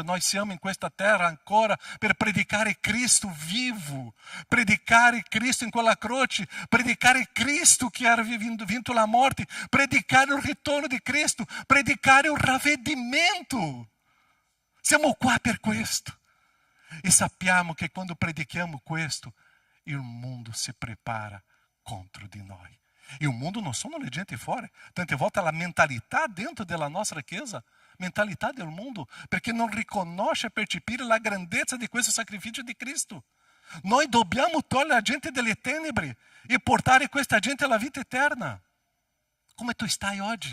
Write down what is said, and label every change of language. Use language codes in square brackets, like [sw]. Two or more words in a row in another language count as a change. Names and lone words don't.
[it] Noi siamo in questa terra ancora per predicare Cristo vivo, predicare Cristo in quella croce, predicare Cristo che ha vinto la morte, predicare il ritorno di Cristo, predicare il ravvedimento. Siamo qua per questo. E sappiamo che quando predichiamo questo, il mondo si prepara contro di noi. [pt] E o mundo não [it] sono le gente fuori. Tante volte la mentalità dentro della nostra chiesa, mentalità del mondo, perché non riconosce e percepire la grandezza di questo sacrificio di Cristo. Noi dobbiamo togliere la gente delle tenebre e portare questa gente alla vita eterna. Come tu stai oggi?